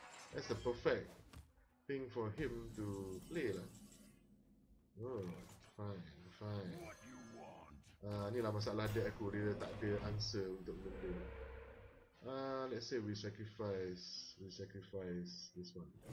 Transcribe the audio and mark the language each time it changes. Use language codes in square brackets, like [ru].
[en] That's the perfect thing for him to play lah. Oh, fine. What you want? [ms] Ni lah masalah deck aku, dia tak ada [en] answer [ms] untuk benda. [en] Let's say we sacrifice this one.